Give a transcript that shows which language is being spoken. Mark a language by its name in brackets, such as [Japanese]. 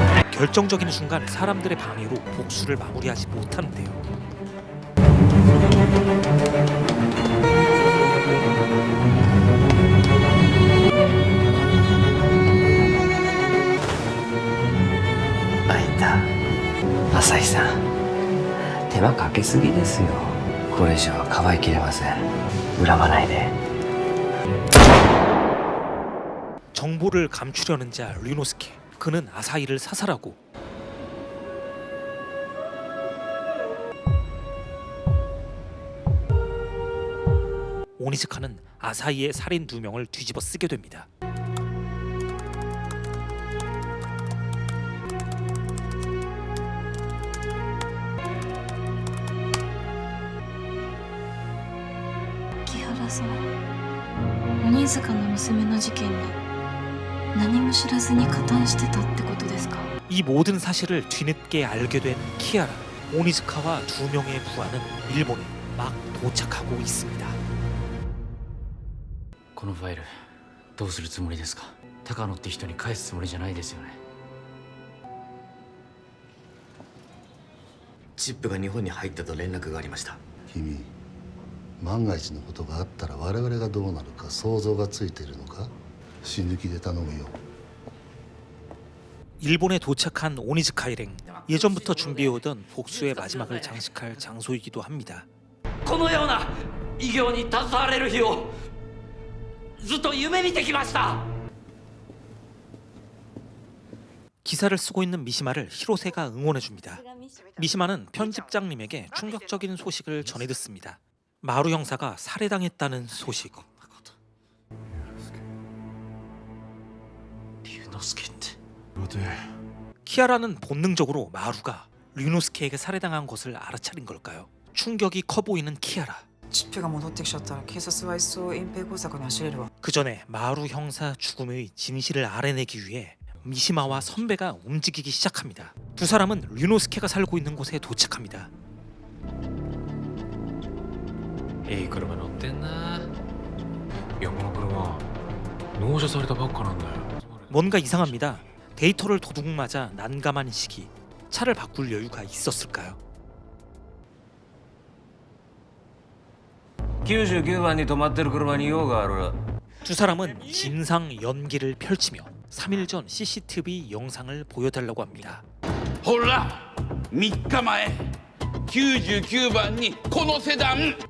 [Korean] 결정적인 순간 사람들의 방해로 복수를 마무리하지 못하는데요. 아니다. [Japanese] 아사히さん, 手間かけすぎですよ.これ以上かばいきれません. 恨まないで. [Korean] 정보를 감추려는 자 류노스케. 그는 아사히를 사살하고 오니즈카는 아사히의 살인 누명을 뒤집어 쓰게 됩니다. [Japanese] 기하라さん、鬼塚の娘の事件に何も知らずに加担してたってことですか？ [Korean] 이 모든 사실을 뒤늦게 알게 된 키아라, 오니즈카와 두 명의 부하는 일본에 막 도착하고 있습니다. [Japanese] このファイルどうするつもりですか？高野って人に返すつもりじゃないですよね。チップが日本に入ったと連絡がありました。君、万が一のことがあったら我々がどうなるか想像がついているのか？死ぬ気で頼むよ。 [Korean] 일본에 도착한 오니즈카 일행, 예전부터 준비해오던 복수의 마지막을 장식할 장소이기도 합니다. [Japanese] このような偉業に携われる日をずっと夢見てきました。 [Korean] 기사를 쓰고 있는 미시마를 히로세가 응원해줍니다. 미시마는 편집장님에게 충격적인 소식을 전해 듣습니다. 마루 형사가 살해당했다는 소식. 키아라는 본능적으로 마루가 류노스케에게 살해당한 것을 알아차린 걸까요? 충격이 커 보이는 키아라. [Japanese] チップが戻ってきちゃったら警察は一層隠蔽工作に走れるわ。 [Korean] 그 전에 마루 형사 죽음의 진실을 알아내기 위해 미시마와 선배가 움직이기 시작합니다. 두 사람은 류노스케가 살고 있는 곳에 도착합니다. [Japanese] いい車乗ってんな。いやこの車納車されたばっかなんだよ。 [Korean] 뭔가 이상합니다. 데이터를 도둑 맞아 난감한 시기. 차를 바꿀 여유가 있었을까요? [Japanese] 99番に止まってる車に用がある。 [Korean] 두 사람은 진상 연기를 펼치며 3일 전 CCTV 영상을 보여달라고 합니다. [Japanese] ほら3日前99番にこのセダン